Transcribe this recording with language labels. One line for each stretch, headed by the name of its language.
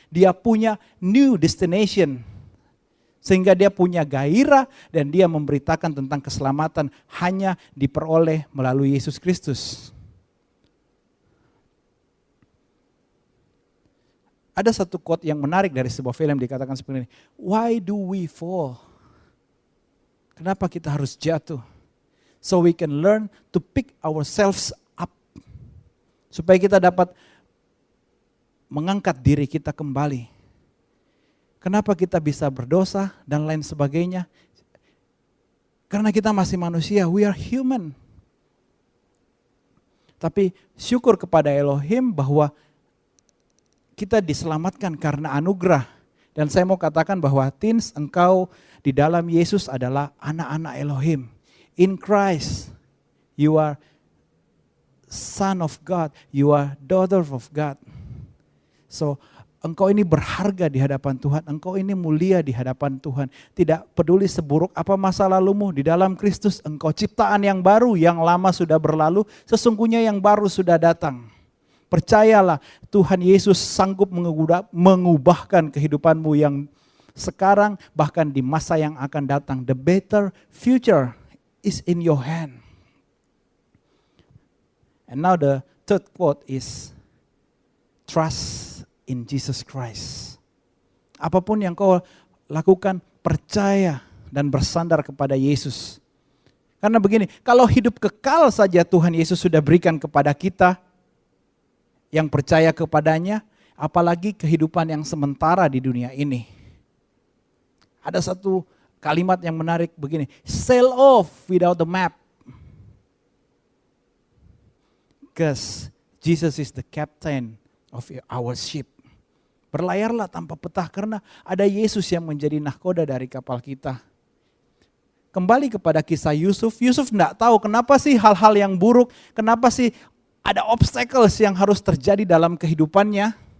Indonesian: Dia punya
English: new destination.
Indonesian: Sehingga dia punya gairah dan dia memberitakan tentang keselamatan hanya diperoleh melalui Yesus Kristus. Ada satu quote yang menarik dari sebuah film dikatakan seperti ini.
English: Why do we fall?
Indonesian: Kenapa kita harus jatuh?
English: So we can learn to pick ourselves up.
Indonesian: Supaya kita dapat mengangkat diri kita kembali. Kenapa kita bisa berdosa dan lain sebagainya? Karena kita masih manusia,
English: we are human.
Indonesian: Tapi syukur kepada Elohim bahwa kita diselamatkan karena anugerah. Dan saya mau katakan bahwa teens, engkau di dalam Yesus adalah anak-anak Elohim.
English: In Christ, you are son of God, you are daughter of God.
Indonesian: So, engkau ini berharga di hadapan Tuhan, engkau ini mulia di hadapan Tuhan. Tidak peduli seburuk apa masa lalumu, di dalam Kristus engkau ciptaan yang baru, yang lama sudah berlalu, sesungguhnya yang baru sudah datang. Percayalah, Tuhan Yesus sanggup mengubahkan kehidupanmu yang sekarang, bahkan di masa yang akan datang.
English: The better future is in your hand. And now the third quote is, trust in Jesus Christ.
Indonesian: Apapun yang kau lakukan, percaya dan bersandar kepada Yesus. Karena begini, kalau hidup kekal saja Tuhan Yesus sudah berikan kepada kita, yang percaya kepadanya, apalagi kehidupan yang sementara di dunia ini. Ada satu kalimat yang menarik begini,
English: sail off without the map. Because Jesus is the captain of our ship.
Indonesian: Berlayarlah tanpa peta karena ada Yesus yang menjadi nahkoda dari kapal kita. Kembali kepada kisah Yusuf, Yusuf tidak tahu kenapa sih hal-hal yang buruk, kenapa sih ada obstacles yang harus terjadi dalam kehidupannya.